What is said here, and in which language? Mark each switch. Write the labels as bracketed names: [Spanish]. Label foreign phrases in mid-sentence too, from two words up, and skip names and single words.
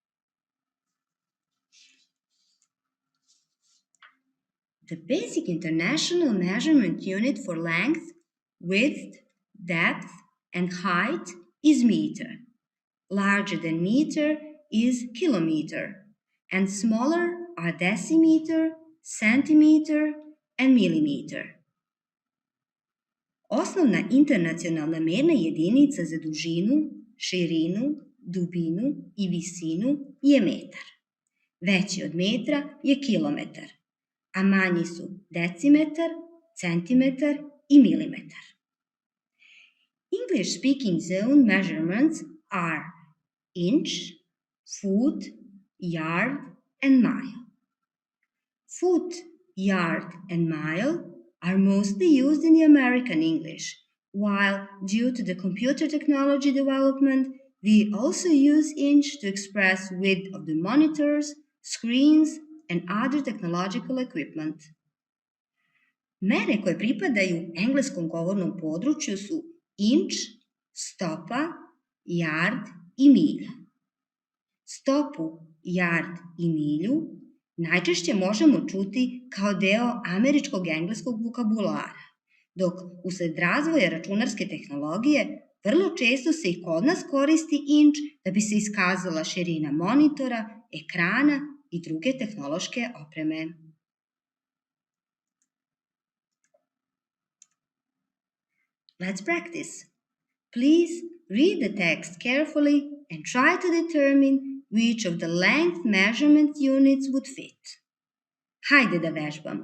[English] The basic international measurement unit for length, width, depth, and height is meter. Larger than meter is kilometer, and smaller are decimeter, centimeter, and millimeter. [Serbian] Osnovna internacionalna merna jedinica za dužinu, širinu, dubinu i visinu je metar. Veći od metra je kilometar, a manji su decimetar, centimetar i milimetar. [English] English-speaking zone measurements are inch, foot, yard, and mile. Foot, yard, and mile are mostly used in the American English, while due to the computer technology development, we also use inch to express width of the monitors, screens, and other technological equipment. [Serbian] Mere koje pripadaju engleskom govornom području su inch, stopa, yard i milja. Stopu, yard i milju najčešće možemo čuti kao deo američkog engleskog vokabulara, dok usled razvoja računarske tehnologije vrlo često se i kod nas koristi inč da bi se iskazala širina monitora, ekrana i druge tehnološke opreme. [English] Let's practice. Please read the text carefully and try to determine which of the length measurement units would fit. [Serbian] Hajde da vežbamo.